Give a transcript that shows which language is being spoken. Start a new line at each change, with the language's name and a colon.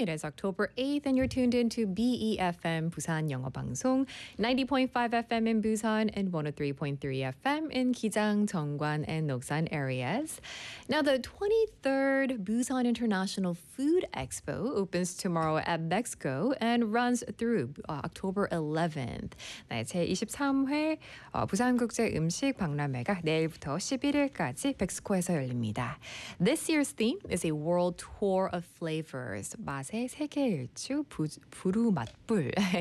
English: It is October 8th and you're tuned in to BEFM Busan 영어 방송, 90.5 FM in Busan and 103.3 FM in Gijang, Jeonggwan and Noksan areas. Now, the 23rd Busan International Food Expo opens tomorrow at Bexco and runs through October 11th.
Korean: 제23회 부산국제음식박람회가 내일부터 11일까지 Bexco에서 열립니다.
English: This year's theme is a world tour of flavors.
Korean: 맛의 세계일주 부루 맛불.